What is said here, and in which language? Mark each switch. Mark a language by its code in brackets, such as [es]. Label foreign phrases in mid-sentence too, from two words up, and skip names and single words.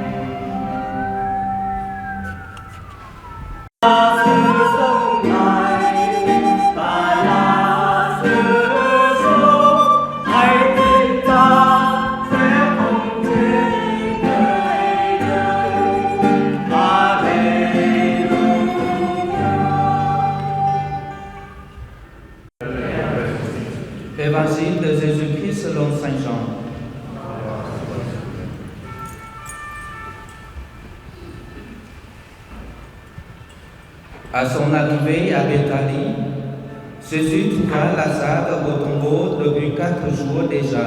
[vi] Là sự sống này và là sự sống, hãy tin ta sẽ không chết đời đời mà để luôn cùng nhau. [fr] Évangile de Jésus-Christ selon Saint Jean. À son arrivée à Béthanie, Jésus trouva Lazare au tombeau depuis 4 jours déjà.